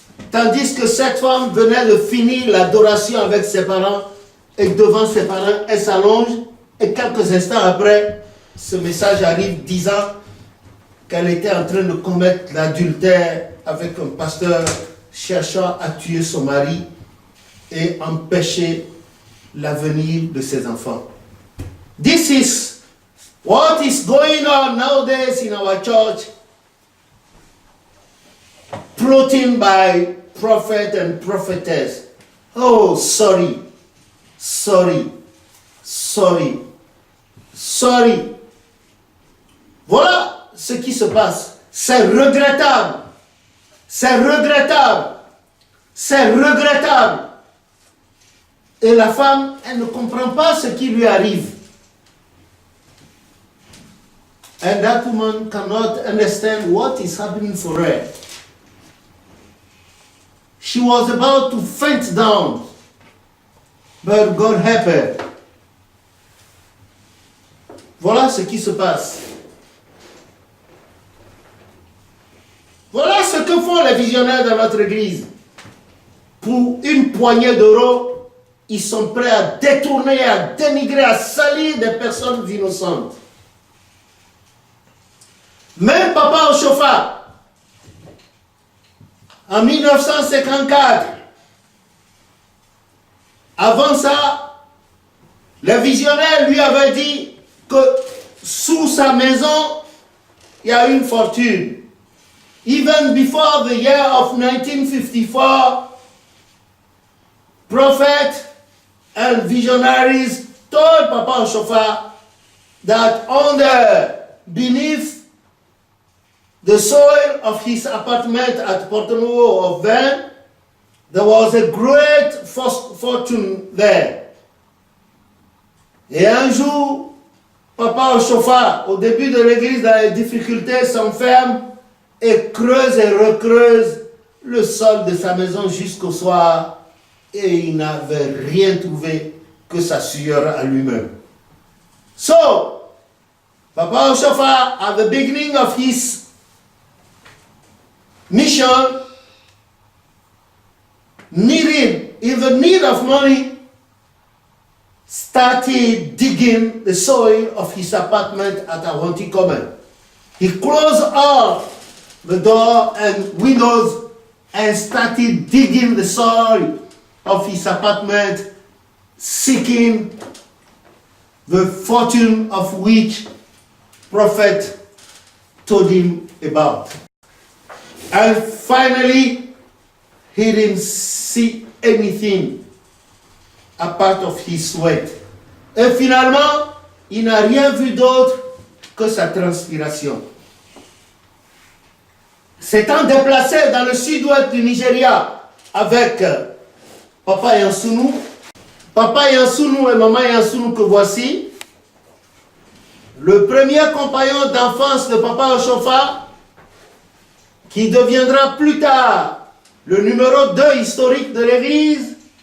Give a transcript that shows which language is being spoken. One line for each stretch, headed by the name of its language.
French: Tandis que cette femme venait de finir l'adoration avec ses parents et devant ses parents, elle s'allonge et quelques instants après, ce message arrive disant qu'elle était en train de commettre l'adultère avec un pasteur cherchant à tuer son mari et empêcher l'avenir de ses enfants.
English: This is what is going on nowadays in our church, plotting by prophet and prophetess. Oh, sorry. sorry, sorry, sorry.
French: Voilà ce qui se passe. C'est regrettable. C'est regrettable. C'est regrettable. Et la femme, elle ne comprend pas ce qui lui arrive.
English: And that woman cannot understand what is happening for her. She was about to faint down, but God helped her.
French: Voilà ce qui se passe. Voilà ce que font les visionnaires dans notre église. Pour une poignée d'euros, ils sont prêts à détourner, à dénigrer, à salir des personnes innocentes. Même Papa Oshofa, en 1954, avant ça, le visionnaire lui avait dit que sous sa maison, il y a une fortune.
English: Even before the year of 1954, prophets and visionaries told Papa Oshofa that beneath the soil of his apartment at Porto Novo of Vennes, there was a great fortune there.
French: Et un jour, Papa Oshofa, au début de l'église, dans les difficultés, s'enferme et creuse et recreuse le sol de sa maison jusqu'au soir, et il n'avait rien trouvé que sa sueur à lui-même.
English: So, Papa Oshofa, at the beginning of his mission, in the need of money, started digging the soil of his apartment at Awanti Common. He closed all the door and windows and started digging the soil of his apartment, seeking the fortune of which prophet told him about. And finally, he didn't see anything apart of his sweat.
French: Et finalement, il n'a rien vu d'autre que sa transpiration. S'étant déplacé dans le sud-ouest du Nigeria avec Papa Yansunu et Maman Yansunu que voici, le premier compagnon d'enfance de Papa Oshofa, qui deviendra plus tard le numéro 2 historique de l'église,